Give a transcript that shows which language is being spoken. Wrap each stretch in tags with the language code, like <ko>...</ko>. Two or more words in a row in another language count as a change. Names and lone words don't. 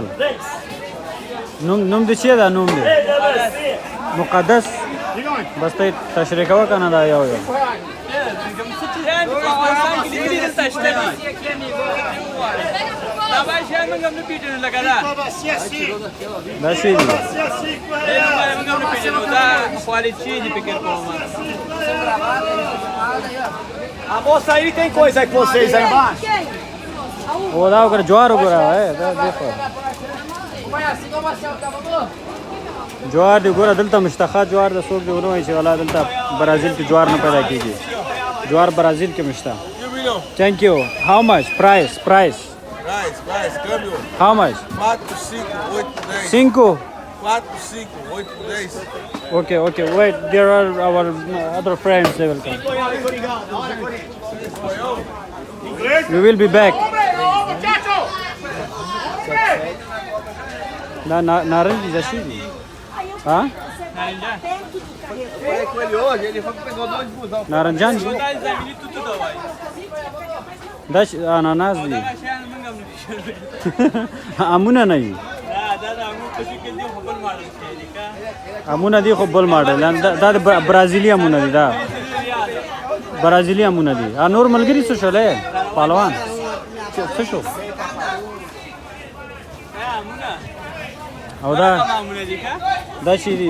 <ps>نوم د چی دا نوم دی؟ مقدس. بس ته تشریح کوه که نه دا یو دا شی دي.</ps> <pt>A moça aí tem coisa com vocês aí embaixo?</pt> <ps>او دا وګوره جوار وګوره، جوار دی ګوره دلته مشتخه جوار د څوک دی ونه وایي چې والا دلته برازیل کې جوار نه پیدا کېږي. جوار برازیل کې مشته.</ps> <en>Thank you. How much? Price.</en> <pt>Price, câmbio.</pt> <en>How much? 4, 5, 8, 10. 5? 4, 5, 8, 10. Okay. Wait, there are our other friends. They will come. We will be back.</en> <pt>Naranji já chegou. Hã? Naranjan?</pt> <ps>دا اناناس دی. Amuna nahi. امونه دي خو بل ماډل دا د برازیلي امونه دي. دا برازیلي امونه دي. نور ملګري څه شولې پهلوان څه شو؟ او دا شي دي.</ps>